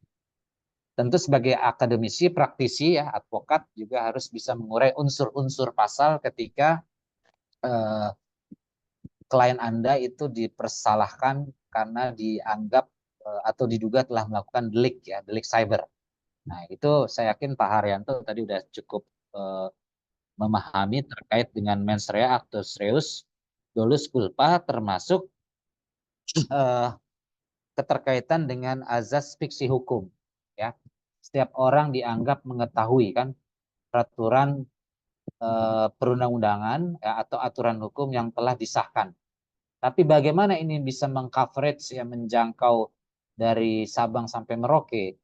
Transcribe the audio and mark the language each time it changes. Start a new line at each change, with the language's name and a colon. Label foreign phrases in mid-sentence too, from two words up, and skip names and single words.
Indonesian: Tentu sebagai akademisi, praktisi, ya, advokat juga harus bisa mengurai unsur-unsur pasal ketika klien Anda itu dipersalahkan karena dianggap atau diduga telah melakukan delik ya, delik cyber. Nah, itu saya yakin Pak Haryanto tadi udah cukup memahami terkait dengan
Latin: mens rea, actus reus, dolus culpa,
Indonesian: termasuk keterkaitan dengan azas fiksi hukum ya. Setiap orang dianggap mengetahui kan peraturan perundang-undangan ya, atau aturan hukum yang telah disahkan. Tapi bagaimana ini bisa mengcoverage ya, menjangkau dari Sabang sampai Merauke?